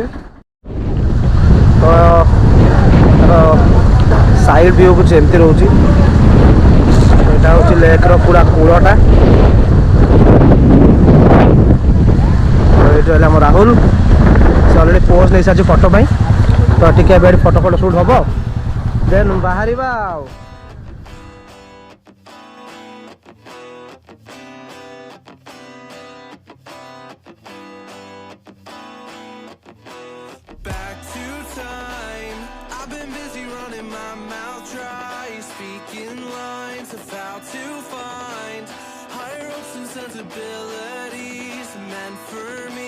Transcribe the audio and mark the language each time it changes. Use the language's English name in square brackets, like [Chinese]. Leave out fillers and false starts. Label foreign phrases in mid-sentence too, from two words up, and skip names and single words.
[Odia] ତ [English] side view [Odia] କିଛି ଏମିତି ରହୁଛି। ଏଇଟା ହେଉଛି ଲେକ୍ର ପୁରା କୂଳଟା। ଏଇଠି ରହିଲେ ଆମ ରାହୁଲ, ସେ [English] already pose [Odia] ନେଇସାରିଛି ଫଟୋ ପାଇଁ। ତ ଟିକେ ଏବେ ଏଠି [English] photo shoot [Odia] ହେବ, ଦେନ୍ ବାହାରିବା ଆଉ। [English] Back to time. I've been busy running my mouth dry, speaking lines of how to find higher hopes and sensibilities meant for me.